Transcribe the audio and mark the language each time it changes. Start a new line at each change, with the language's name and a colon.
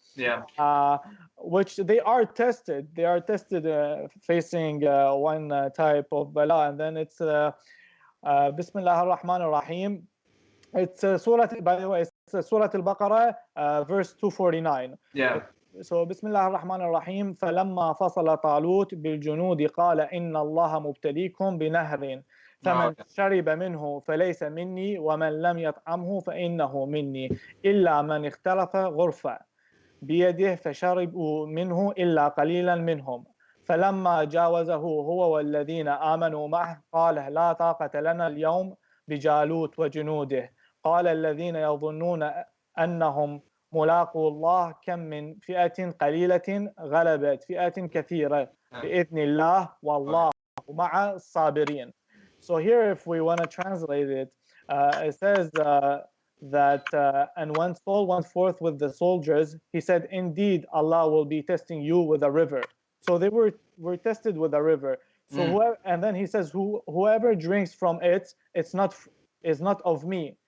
English: Yeah. Which they are tested. They are tested facing one type of bala, and then it's Bismillah ar-Rahman ar-Rahim. It's Surah, by the way, it's Surah Al-Baqarah, verse 249. Yeah.
Arabic: So بسم الله الرحمن الرحيم فلما فصل طالوت بالجنود قال إن الله مبتليكم بنهر فمن شرب منه فليس مني ومن لم يطعمه فإنه مني إلا من اختلف غرفة بيده فشربوا منه إلا قليلا منهم فلما جاوزه هو والذين آمنوا معه قال لا طاقة لنا اليوم بجالوت وجنوده قال الذين يظنون أنهم ملاقوا الله كم من فئة قليلة غلبت فئة كثيرة بإذن الله والله مع الصابرين.
English: So here, if we want to translate it, it says that and when Saul went forth with the soldiers, he said, indeed, Allah will be testing you with a river. So they were tested with a river. So and then he says, whoever drinks from it, is not of me.